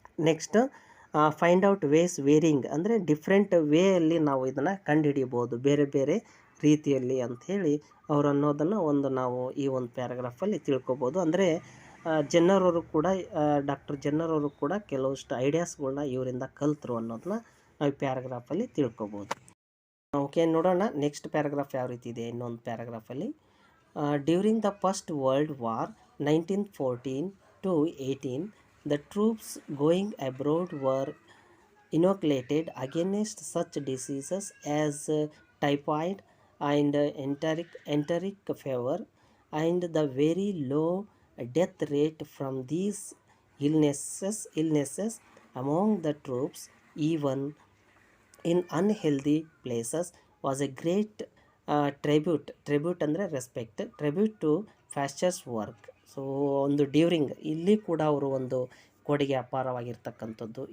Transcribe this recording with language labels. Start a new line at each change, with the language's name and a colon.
English: next find out ways varying,
Kannada: ಅಂದರೆ different ವೇಯಲ್ಲಿ ನಾವು ಇದನ್ನು ಕಂಡುಹಿಡಿಯಬಹುದು, ಬೇರೆ ಬೇರೆ ರೀತಿಯಲ್ಲಿ ಅಂಥೇಳಿ ಅವರು ಅನ್ನೋದನ್ನು ಒಂದು ನಾವು ಈ ಒಂದು ಪ್ಯಾರಾಗ್ರಾಫಲ್ಲಿ ತಿಳ್ಕೊಬೋದು. ಅಂದರೆ ಜನ್ನರವರು ಕೂಡ ಡಾಕ್ಟರ್ ಜನ್ನರವರು ಕೂಡ ಕೆಲವಷ್ಟು ಐಡಿಯಾಸ್ಗಳನ್ನ ಇವರಿಂದ ಕಲ್ತರು ಅನ್ನೋದನ್ನ ನಾವು ಈ ಪ್ಯಾರಾಗ್ರಾಫಲ್ಲಿ ತಿಳ್ಕೊಬೋದು. ಓಕೆ, ನೋಡೋಣ ನೆಕ್ಸ್ಟ್ ಪ್ಯಾರಾಗ್ರಾಫ್ ಯಾವ ರೀತಿ ಇದೆ. ಇನ್ನೊಂದು ಪ್ಯಾರಾಗ್ರಾಫಲ್ಲಿ,
English: During the first world war 1914 to 18, the troops going abroad were inoculated against such diseases as typhoid and enteric fever, and the very low death rate from these illnesses among the troops, even in unhealthy places, was a great tribute ಅಂದರೆ respect, tribute to factors work.
Kannada: So ಒಂದು during, ಇಲ್ಲಿ ಕೂಡ ಅವರು ಒಂದು ಕೊಡುಗೆ ಅಪಾರವಾಗಿರ್ತಕ್ಕಂಥದ್ದು.